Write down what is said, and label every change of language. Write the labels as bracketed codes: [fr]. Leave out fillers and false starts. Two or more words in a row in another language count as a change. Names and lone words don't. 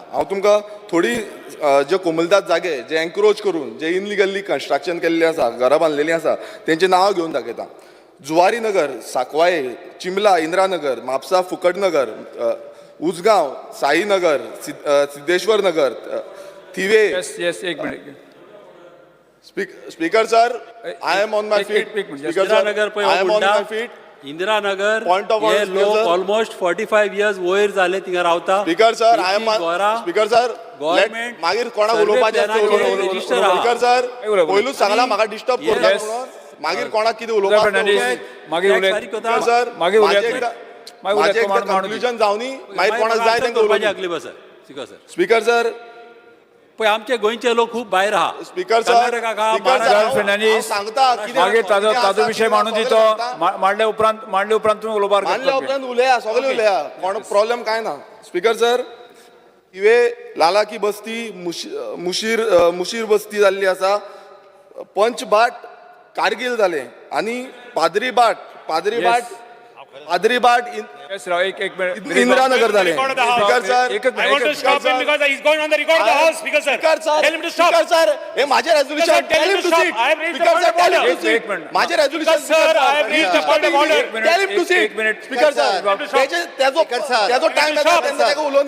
[kok] हांव तुमकां थोडी जे कोमुलदाद जागे जे एनक्रोच करून जे [en] illegally construction [kok] केल्लें आसा, घरां बांदलेलीं आसा, तेंची नांवां घेवन दाखयता. जुवारी नगर, साकवाये, चिंबला, इंद्रानगर, म्हापसा, फुकटनगर, उजगांव, साईनगर, सिद्धेश्वर नगर, थिवे. एक मिनिट. [en] speaker sir, I am on my feet. I am on my feet. इंदिरानगर point of order. [kok] लोक [en] almost 45 years [kok] वयर जाले थिंगा रावता. [en] speaker sir, I am speaker sir, गव्हर्नमेंट [kok] मागीर कोणाक उलोवपाचें [en] speaker sir, [kok] पयलूच सांगला म्हाका डिस्टर्ब करता म्हणून. मागीर कोणाक कितें उलोवपाक मागीर सर माझे एकदा कन्क्लुजन जावनी मागीर कोणाक जाय तेंका उलोवपाक. [en] speaker sir, [kok] पळय आमचे गोंयचे लोक खूप भायर आहा. [en] speaker sir, [kok] सांगता मागीर ताजो विशय मांडून दितो, मांडले उपरांत तुम्ही उलोवपाक उलया, सगळे उलया, कोण प्रॉब्लेम काय ना. [en] speaker sir, [kok] इवे लाला की बस्ती, मुशीर बस्ती जाल्ली आसा, पंचबाट कारगिल जाले आनी पाद्रीबाट इंदिरानगर जाले. [en] speaker sir, [kok] हे माझे रेजोल्युशन माझे रेजोल्युशन [en] speaker sir, [kok] त्याचो टाइम येता तेन्ना तेका उलोवनी.